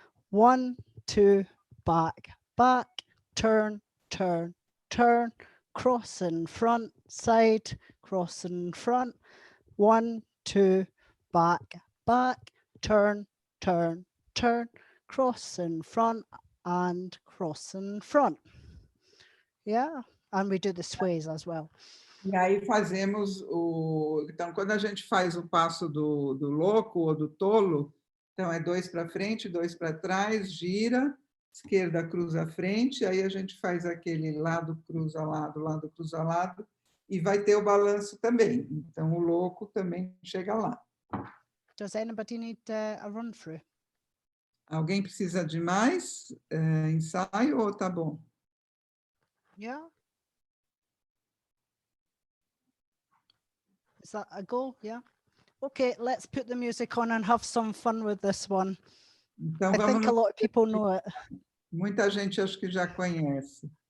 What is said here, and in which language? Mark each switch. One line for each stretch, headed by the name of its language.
English: 1, 2, back, back, turn, turn, turn, cross in front, side, cross in front. 1, 2, back, back, turn, turn, turn, cross in front and cross in front. Yeah, and we do the sways as well.
Portuguese: E aí fazemos o... Então, quando a gente faz o passo do louco ou do tolo, então é 2 para frente, 2 para trás, gira, esquerda cruza a frente, aí a gente faz aquele lado cruza lado cruza lado, e vai ter o balanço também. Então, o louco também chega lá.
English: Does anybody need a run through?
Portuguese: Alguém precisa de mais ensaio ou tá bom?
English: Yeah. Is that a go? Yeah. Okay, let's put the music on and have some fun with this one.
Portuguese: Então,
English: I think a lot of people know it.
Portuguese: Muita gente acho que já conhece.